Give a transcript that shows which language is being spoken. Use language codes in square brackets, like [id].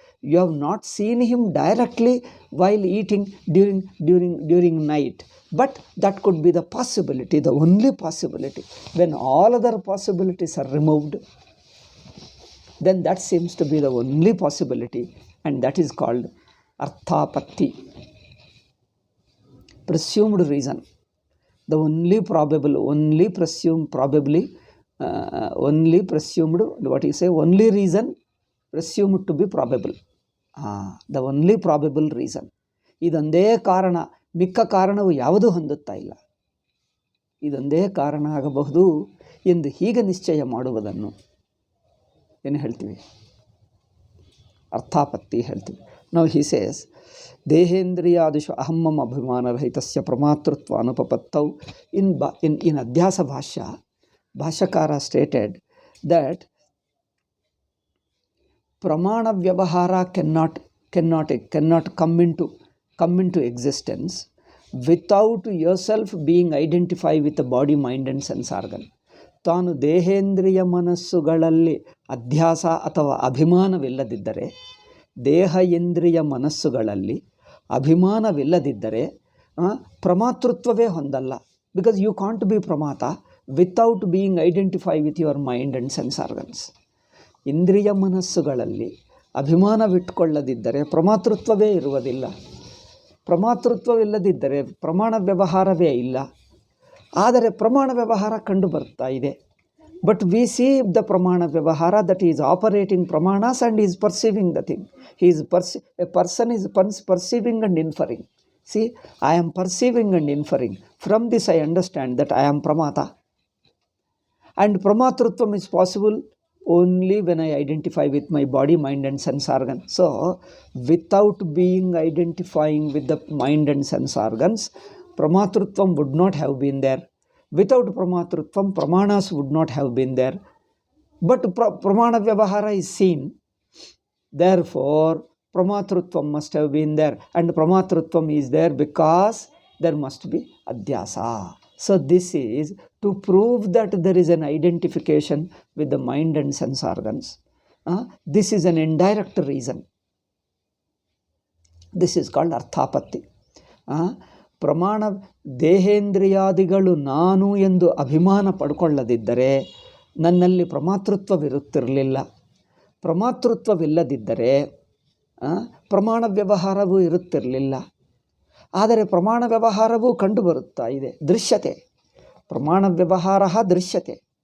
[en] You have not seen him directly while eating during night. But that could be the possibility, the only possibility. When all other possibilities are removed, then that seems to be the only possibility, and that is called arthapatti. Presumed reason. The only probable, only presumed, probably, only presumed, what you say, only reason presumed to be probable. The only probable reason. [kn] ಇದೊಂದೇ ಕಾರಣ, ಮಿಕ್ಕ ಕಾರಣವು ಯಾವುದೂ ಹೊಂದುತ್ತಾ ಇಲ್ಲ. ಇದೊಂದೇ ಕಾರಣ ಆಗಬಹುದು ಎಂದು ಹೀಗೆ ನಿಶ್ಚಯ ಮಾಡುವುದನ್ನು ಏನು ಹೇಳ್ತೀವಿ? ಅರ್ಥಾಪತ್ತಿ ಹೇಳ್ತೀವಿ. ನಾವು [en] he says [sa] ದೇಹೇಂದ್ರಿಯಾದಿಷು ಅಹಮ್ಮಂ ಅಭಿಮಾನರಹಿತಸ್ಯ ಪ್ರಮಾತೃತ್ವ ಅನುಪಪತ್ತೌ. [en] In ಅಧ್ಯಾಸ ಭಾಷ್ಯಕಾರ stated that pramana vyavahara cannot come into existence without yourself being identified with the body, mind and sense organ. [kn] ತಾನು ದೇಹೇಂದ್ರಿಯ ಮನಸ್ಸುಗಳಲ್ಲಿ ಅಧ್ಯಾಸ ಅಥವಾ ಅಭಿಮಾನವಿಲ್ಲದಿದ್ದರೆ, ದೇಹ ಇಂದ್ರಿಯ ಮನಸ್ಸುಗಳಲ್ಲಿ ಅಭಿಮಾನವಿಲ್ಲದಿದ್ದರೆ ಪ್ರಮಾತೃತ್ವವೇ ಹೊಂದಲ್ಲ. [en] Because you can't be ಪ್ರಮಾತ without being identify with your mind and sense organs. [kn] ಇಂದ್ರಿಯ ಮನಸ್ಸುಗಳಲ್ಲಿ ಅಭಿಮಾನವಿಟ್ಟುಕೊಳ್ಳದಿದ್ದರೆ ಪ್ರಮಾತೃತ್ವವೇ ಇರುವುದಿಲ್ಲ. ಪ್ರಮಾತೃತ್ವವಿಲ್ಲದಿದ್ದರೆ ಪ್ರಮಾಣ ವ್ಯವಹಾರವೇ ಇಲ್ಲ. ಆದರೆ ಪ್ರಮಾಣ ವ್ಯವಹಾರ ಕಂಡು ಬರ್ತಾ ಇದೆ. [en] But we see the ಪ್ರಮಾಣ ವ್ಯವಹಾರ that is operating ಪ್ರಮಾಣಸ್ and is perceiving the thing. A person is perceiving and inferring. See, I am perceiving and inferring. From this I understand that I am ಪ್ರಮಾತ. And ಪ್ರಮಾತೃತ್ವಂ is possible only when I identify with my body, mind and sense organ. So, without being identifying with the mind and sense organs, pramatrutvam would not have been there. Without pramatrutvam, pramanas would not have been there. But pramana vyavahara is seen. Therefore, pramatrutvam must have been there. And pramatrutvam is there because there must be adhyasa. So this is to prove that there is an identification with the mind and sense organs. This is an indirect reason. This is called arthapatti. [kn] ಪ್ರಮಾಣ ದೇಹೇಂದ್ರಿಯಾದಿಗಳು ನಾನು ಎಂದು ಅಭಿಮಾನ ಪಡ್ಕೊಳ್ಳದಿದ್ದರೆ ನನ್ನಲ್ಲಿ ಪ್ರಮಾತೃತ್ವವಿರುತ್ತಿರಲಿಲ್ಲ. ಪ್ರಮಾತೃತ್ವವಿಲ್ಲದಿದ್ದರೆ ಪ್ರಮಾಣ ವ್ಯವಹಾರವೂ ಇರುತ್ತಿರಲಿಲ್ಲ. ಆದರೆ ಪ್ರಮಾಣ ವ್ಯವಹಾರವೂ ಕಂಡುಬರುತ್ತಾ ಇದೆ. ದೃಶ್ಯತೆ, ಪ್ರಮಾಣ ವ್ಯವಹಾರ ದೃಶ್ಯತೆ.